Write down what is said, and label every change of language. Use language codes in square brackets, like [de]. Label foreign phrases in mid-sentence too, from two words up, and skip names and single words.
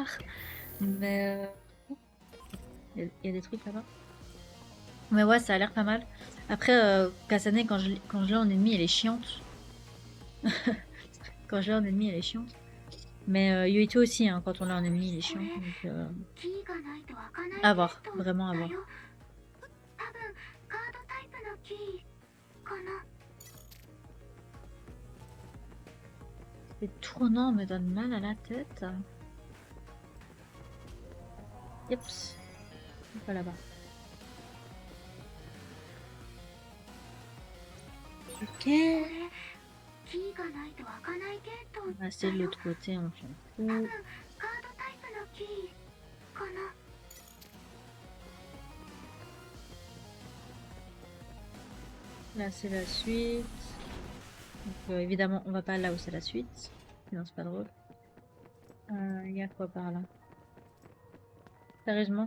[fr] Mais il y a des trucs là-bas. Mais ouais, ça a l'air pas mal. Après, Kasane, quand je l'ai en ennemi, elle est chiante. Quand je l'ai en ennemi, elle est chiante. Mais Yuito aussi, hein, quand on l'a en ennemi, il est chiant. Donc, [ja] キーがないと開かない [fr] à [ja] ゲー [fr] voir, [ja] ト [fr] vraiment à [ja] だ [fr] voir. [ja] よ。多分カードタイプのキーかな。 [fr] Les tournants me donnent mal à la tête. Yeps. Pas là-bas. Ok. [ja] これキーがないと開かないゲート [fr] On va [ja] だ [fr] rester de [ja] よ。 [fr] l'autre côté, on s'en [ja] 多分 [fr] fout. [ja] カードタイプのキーかな。 [fr] Là, c'est la suite. Donc, évidemment, on va pas là où c'est la suite. Sinon, c'est pas drôle. Il y a quoi par là? Sérieusement?